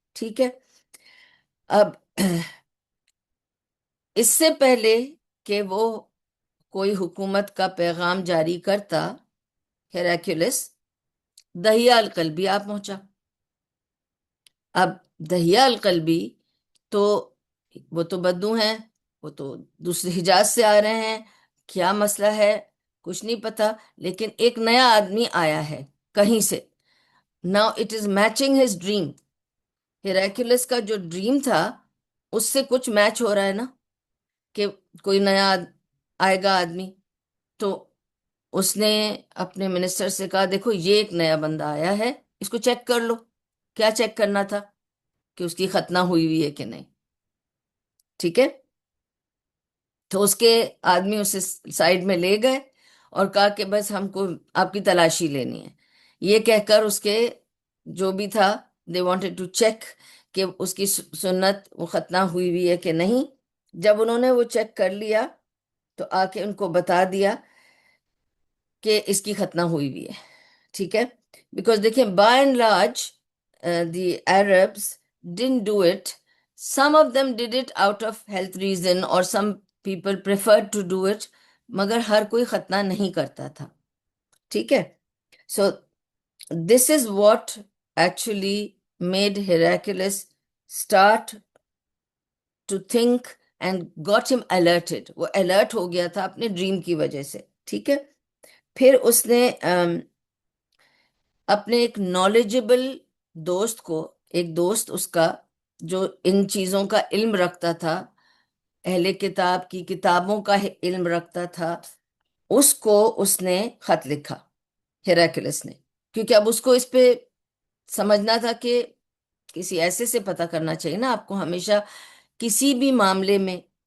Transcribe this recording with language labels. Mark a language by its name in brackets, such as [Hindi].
[Urdu] ٹھیک ہے، اب اس سے پہلے کہ وہ کوئی حکومت کا پیغام جاری کرتا، ہیراکلیس دہیہ القلبی آپ پہنچا. اب دہیہ القلبی تو وہ تو بدو ہیں، وہ تو دوسرے حجاز سے آ رہے ہیں، کیا مسئلہ ہے کچھ نہیں پتا، لیکن ایک نیا آدمی آیا ہے کہیں سے. [English] Now it is matching his dream. [Urdu] ہیراکلیس کا جو ڈریم تھا اس سے کچھ میچ ہو رہا ہے نا، کہ کوئی نیا آئے گا آدمی. تو اس نے اپنے منسٹر سے کہا دیکھو یہ ایک نیا بندہ آیا ہے، اس کو چیک کر لو. کیا چیک کرنا تھا؟ کہ اس کی ختنہ ہوئی ہوئی ہے کہ نہیں. ٹھیک ہے، تو اس کے آدمی اسے سائڈ میں لے گئے اور کہا کہ بس ہم کو آپ کی تلاشی لینی ہے. یہ کہہ کر اس کے جو بھی تھا [English] they wanted to check [Urdu] کہ اس کی سنت وہ ختنہ ہوئی ہوئی ہے کہ نہیں. جب انہوں نے وہ چیک کر لیا تو آ کے ان کو بتا دیا کہ اس کی ختنہ ہوئی ہوئی ہے. ٹھیک ہے، [English] Because دیکھیں by and large the Arabs didn't do it. Some of them did it out of health reason or some people preferred to do it. [Urdu] مگر ہر کوئی ختنہ نہیں کرتا تھا. ٹھیک ہے، [English] so this is what actually made Heraclius start to think and got him alerted. [Urdu] وہ alert ہو گیا تھا اپنے ڈریم کی وجہ سے. ٹھیک ہے، پھر اس نے اپنے ایک نالجبل دوست کو، ایک دوست اس کا جو ان چیزوں کا علم رکھتا تھا، اہل کتاب کی کتابوں کا علم رکھتا تھا، اس کو اس نے خط لکھا ہیراکلیس نے، کیونکہ اب اس کو اس پہ سمجھنا تھا کہ کسی ایسے سے پتہ کرنا چاہیے نا. آپ کو ہمیشہ کسی بھی معاملے میں